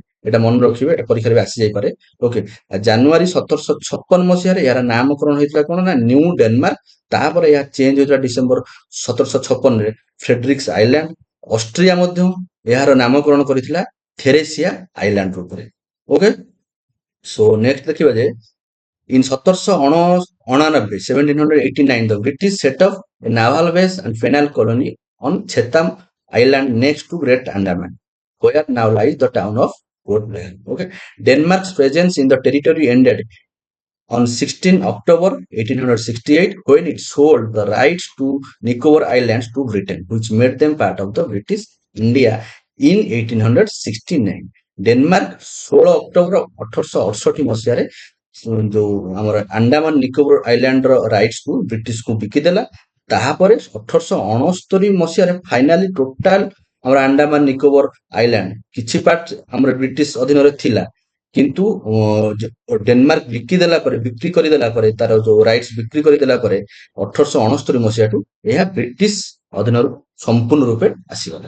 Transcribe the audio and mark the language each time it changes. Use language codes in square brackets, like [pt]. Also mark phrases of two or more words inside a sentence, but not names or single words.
[or] ଏଟା ମନେ ରଖିବେ, ଏଟା ପରୀକ୍ଷାରେ ବି ଆସିଯାଇପାରେ। ଓକେ, ଜାନୁଆରୀ 1756 ମସିହାରେ ଏହାର ନାମକରଣ ହେଇଥିଲା କଣ ନା ନ୍ୟୁ ଡେନମାର୍କ। ତାପରେ ଏହା ଚେଞ୍ଜ ହୋଇଥିଲା ଡିସେମ୍ବର 1756ରେ ଫ୍ରେଡରିକ୍ସ ଆଇଲ୍ୟାଣ୍ଡ। ଅଷ୍ଟ୍ରିଆ ମଧ୍ୟ ଏହାର ନାମକରଣ କରିଥିଲା ଥେରେସିଆ ଆଇଲ୍ୟାଣ୍ଡ ରୂପରେ। [en] Okay, so next [or] ଦେଖିବା ଯେ [en] in 1789, the British set up a naval base and penal colony on Chatham Island next to Great Andaman, where now lies the town of Port Blair. Okay, Denmark's presence in the territory ended on 16 October 1868 when it sold the rights to Nicobar Islands to Britain, which made them part of the British India in 1869। [or] ଡେନମାର୍କ 16 ଅକ୍ଟୋବର 1868 ମସିହାରେ ଯୋଉ ଆମର ଆଣ୍ଡାମାନ ନିକୋବର ଆଇଲ୍ୟାଣ୍ଡର ରାଇଟ୍ସକୁ ବ୍ରିଟିଶକୁ ବିକିଦେଲା। ତାପରେ 1869 ମସିହାରେ [en] finally total [or] ଆମର ଆଣ୍ଡାମାନ ନିକୋବର ଆଇଲ୍ୟାଣ୍ଡ କିଛି ପାର୍ଟ ଆମର ବ୍ରିଟିଶ ଅଧୀନରେ ଥିଲା, କିନ୍ତୁ ଡେନମାର୍କ ବିକ୍ରି କରିଦେଲା ପରେ ତାର ଯୋଉ ରାଇଟ୍ସ ବିକ୍ରି କରିଦେଲା ପରେ 1869 ମସିହାଠୁ ଏହା ବ୍ରିଟିଶ ଅଧୀନରୁ ସମ୍ପୂର୍ଣ୍ଣ ରୂପେ ଆସିଗଲା।